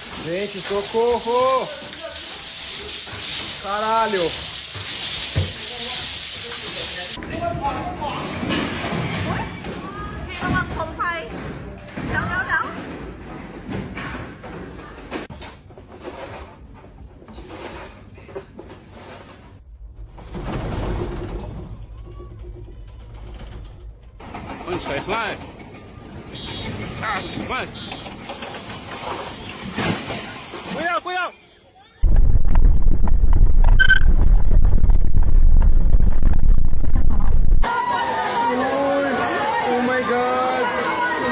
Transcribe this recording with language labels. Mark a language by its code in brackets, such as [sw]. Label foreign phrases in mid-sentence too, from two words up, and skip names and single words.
[pt] Gente, socorro! Caralho! [th] ระวังโคมไฟเดี๋ยว [pt] Onde sai fly? Ah, vai! Cuidado, cuidado! [en] Oh my god!